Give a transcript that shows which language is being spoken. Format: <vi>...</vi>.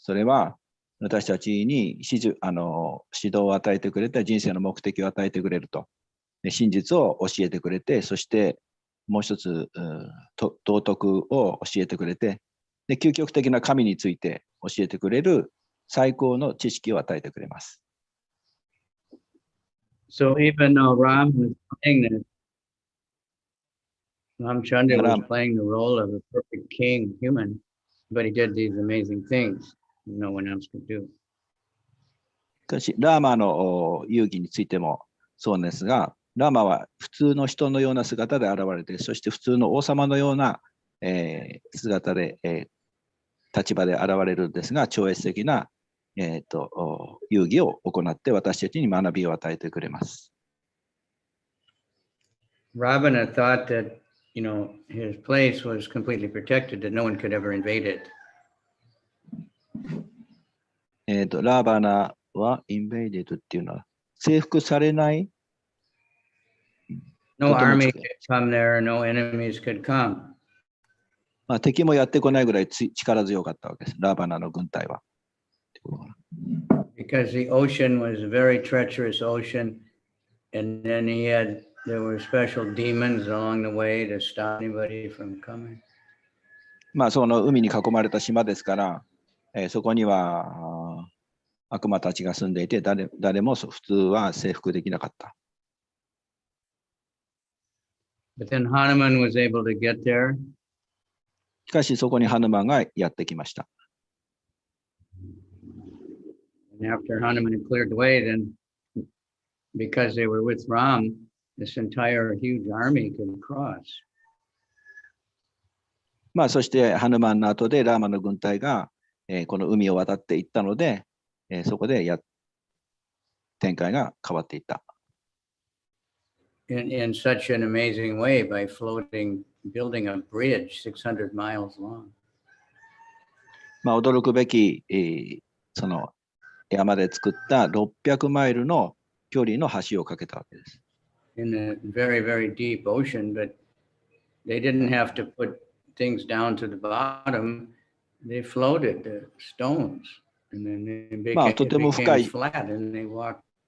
<ja>それは、私たちに指導を与えてくれて、人生の目的を与えてくれると。真実を教えてくれて、そしてもう一つ、道徳を教えてくれて、で、究極的な神について教えてくれる最高の知識を与えてくれます。</ja> <en>So even though Ram was playing this, Ramchandra was playing the role of a perfect king, human, but he did these amazing things no one else could do.</en> <ja>しかし、ラーマの遊戯についてもそうですが、ラーマは普通の人のような姿で現れて、そして普通の王様のような、姿で、立場で現れるんですが、超越的な、遊戯を行って私たちに学びを与えてくれます。</ja> <en>Ravana thought that, his place was completely protected, that no one could ever invade it.</en> <ja>ラーバナはインベイデッドっていうのは征服されない。</ja> <en>No army could come there, no enemies could come.</en> <ja>まあ、敵もやってこないぐらい力強かったわけです。ラーバナの軍隊は。</ja> <en>Because the ocean was a very treacherous ocean, and then there were special demons along the way to stop anybody from coming.</en> <ja>まあ、その海に囲まれた島ですから、そこには悪魔たちが住んでいて、誰も普通は征服できなかった。</ja> <en>But then Hanuman was able to get there.</en> <ja>しかしそこにハヌマンがやってきました。</ja> <en>And after Hanuman had cleared the way, then because they were with Ram, this entire huge army could cross.</en> <ja>まあそしてハヌマンの後でラーマの軍隊が、この海を渡っていったので、そこで展開が変わっていった。</ja> <en>In such an amazing way by building a bridge 600 miles long.</en> <ja>まあ驚くべき、その山で作った600マイルの距離の橋を架けたわけです。</ja> <en>In a very, very deep ocean, but they didn't have to put things down to the bottom. They floated the stones, and then it became flat, and they walked.</en>